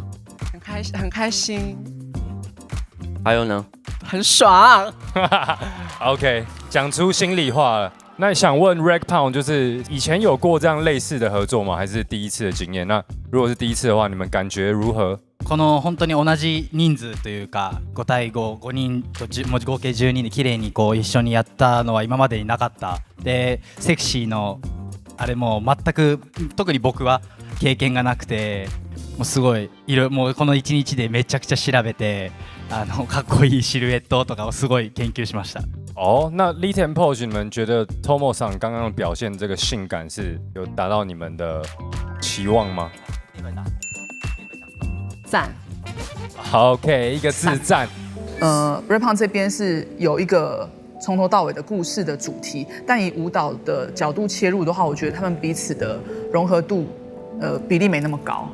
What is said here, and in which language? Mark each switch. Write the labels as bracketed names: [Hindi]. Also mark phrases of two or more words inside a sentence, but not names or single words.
[Chinese] 很开心。还有呢？很爽。 OK， 讲出心里话了。那想问 Reg Pound， 就是以前有过这样类似的合作吗？还是第一次的经验？那如果是第一次的话，你们感觉如何？ [Japanese] この本当に同じ人数というか5対5人と合計12人で綺麗にこう一緒にやったのは今までになかった。でセクシーのあれも全く特に僕は経験がなくて、もうすごいもうこの1日でめちゃくちゃ調べてかっこいいシルエットとかをすごい研究しました。 [Chinese] 那 Lit and Posh，你们觉得 Tomo 桑刚刚表现这个性感是有达到你们的期望吗？赞。好 ，OK， 一个字赞。 Reg Pound 这边是有一个从头到尾的故事的主题，但以舞蹈的角度切入的话，我觉得他们彼此的融合度比例没那么高。